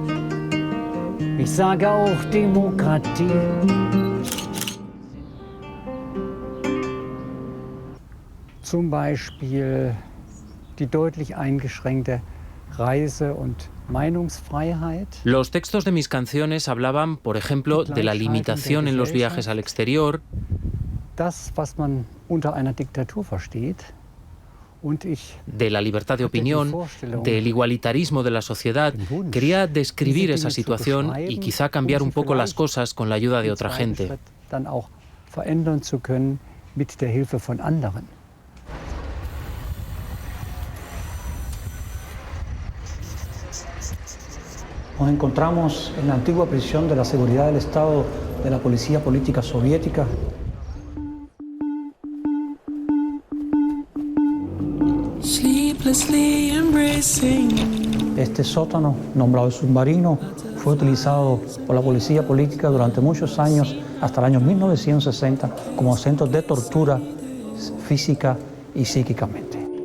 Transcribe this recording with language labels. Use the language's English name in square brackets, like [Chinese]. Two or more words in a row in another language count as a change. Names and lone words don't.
[German] Ich sage auch Demokratie. Zum Beispiel die deutlich eingeschränkte Reise- und Meinungsfreiheit. [Spanish] Los textos de mis canciones hablaban, por ejemplo, de la limitación en los viajes al exterior, [German] Das, was man unter einer Diktatur versteht, und ich [Spanish] de la libertad de opinión, del igualitarismo de la sociedad. Quería describir esa situación y quizá cambiar un poco las cosas con la ayuda de otra gente. [German] dann auch verändern zu können mit der Hilfe von anderen. [Spanish] Nos encontramos en la antigua prisión de la Seguridad del Estado de la Policía Política Soviética. Este sótano, nombrado el submarino, fue utilizado por la policía política durante muchos años, hasta el año 1960, como centro de tortura física y psíquicamente.